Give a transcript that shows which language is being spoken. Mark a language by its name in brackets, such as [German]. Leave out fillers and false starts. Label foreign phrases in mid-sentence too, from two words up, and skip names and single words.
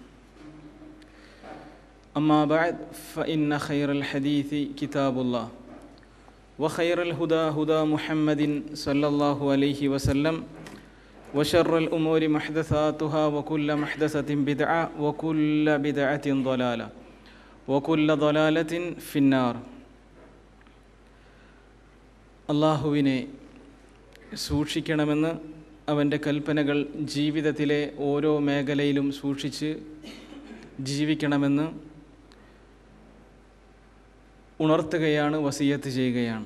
[Arabic] أما بعد فإن خير الحديث كتاب الله وخير الهدى هدى محمد صلى الله عليه وسلم وشر الأمور محدثاتها وكل محدثة بدعة وكل بدعة ضلالة وكل ضلالة في النار. [Malayalam] അള്ളാഹുവിനെ സൂക്ഷിക്കണമെന്ന് അവൻ്റെ കൽപ്പനകൾ ജീവിതത്തിലെ ഓരോ മേഖലയിലും സൂക്ഷിച്ച് ജീവിക്കണമെന്ന് ഉണർത്തുകയാണ്, വസിയത്ത് ചെയ്യുകയാണ്.